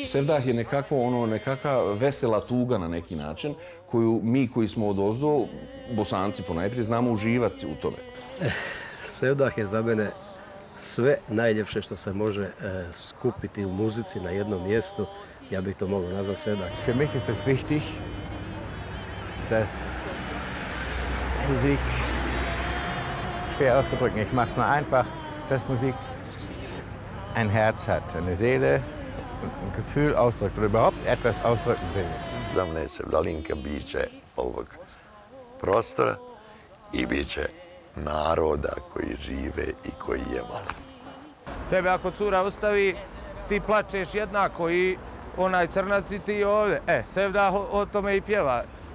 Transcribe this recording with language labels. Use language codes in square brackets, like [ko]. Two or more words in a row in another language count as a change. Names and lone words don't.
[bs] Sevdah je nekakva vesela tuga na neki način, koju mi koji smo odozdo, Bosanci ponajprije, znamo uživati u tome. Sevdah je za mene sve najljepše što se može skupiti u muzici na jednom mjestu. Ja bih to mogao nazvati Sevdah. [de] Für mich ist es wichtig, dass Musik schwer auszudrücken. Ich mache es mal einfach, dass Musik ein Herz hat, eine Seele, ein Gefühl ausdrückt oder überhaupt etwas ausdrücken will. [bs] Za mene Sevdalinka biće ovog prostora i biće naroda koji žive i koji je vole. Tebe ako cura ostavi, ti plačeš jednako i onaj crnac i ti ovdje. Sevdah o tome i pjeva.